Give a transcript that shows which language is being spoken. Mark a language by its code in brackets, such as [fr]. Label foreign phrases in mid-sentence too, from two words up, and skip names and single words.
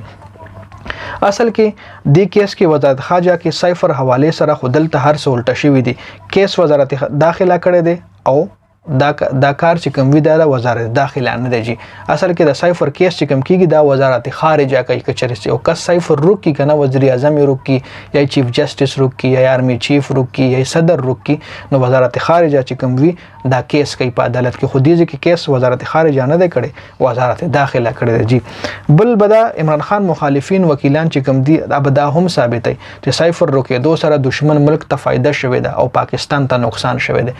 [ps] اصل کې د کیس کې وزارت خارجه کې سایفر حواله سره خو دلته هر څه الټه شوي دي. کیس وزارت داخله کړی دی او دا کار چې کوم وی دا وزارت داخله نه دی جی. اصل کې د سایفر کیس چې کوم کیږي دا وزارت خارجه کوي کچري او کس سایفر روک کی کنه وزیر اعظم روک کی یا چیف جسټس روک کی یا آرمی چیف روک کی یا صدر روک کی نو وزارت خارجه چې کوم وی دا کیس کوي په عدالت کې. خو دې کې کیس وزارت خارجه نه دی کړي وزارت داخله کړی دی جی. بل بدا عمران خان مخالفین وکیلان چې کوم دي ابدا هم ثابتای چې سایفر روکېدو سره دشمن ملک ته فائدہ شوه ده او پاکستان ته نقصان شوه ده.